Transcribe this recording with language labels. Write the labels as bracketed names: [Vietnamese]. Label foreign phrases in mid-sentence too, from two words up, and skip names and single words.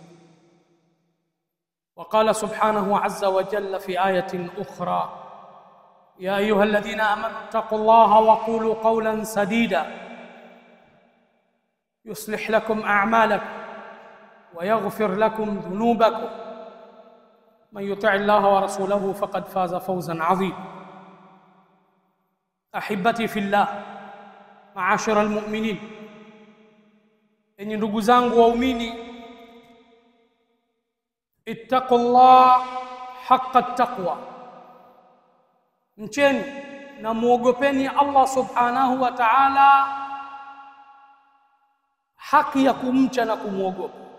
[Arabic] وقال سبحانه عز وجل في آية أخرى: يا أيها الذين آمنوا اتقوا الله وقولوا قولا سديدا يصلح لكم أعمالكم ويغفر لكم ذنوبكم، من يطع الله ورسوله فقد فاز فوزا عظيما. أحبتي في الله، معاشر المؤمنين، [Swahili] enyi ndugu zangu waumini, [Arabic] اتقوا الله حق تقوى, [Swahili] mcheni na muogopeni Allah [Arabic] سبحانه وتعالى [Swahili] haki ya kumcha na kumuogopa.